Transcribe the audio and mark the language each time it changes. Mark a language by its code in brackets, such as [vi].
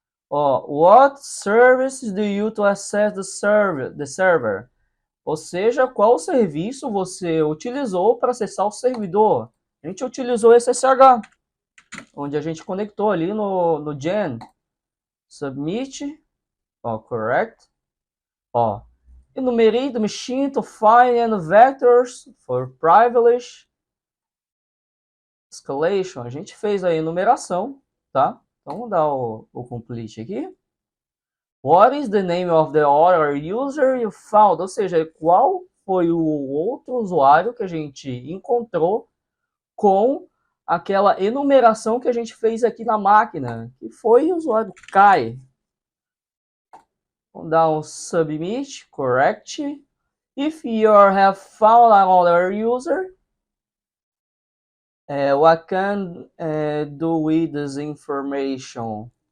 [pt] Ó, [en] what services do you to access the server? [pt] Ou seja, qual serviço você utilizou para acessar o servidor? A gente utilizou esse SSH, onde a gente conectou ali no gen. Submit. Ó, correct. Ó, [en] enumerate the machine to find and vectors for privilege escalation. [pt] A gente fez a enumeração, tá? Então vamos dar o complete aqui. [en] What is the name of the other user you found? [pt] Ou seja, qual foi o outro usuário que a gente encontrou com aquela enumeração que a gente fez aqui na máquina, que foi o usuário Kai. Vamos dar um submit, correct. [en] If you have found another user, what can do with this information?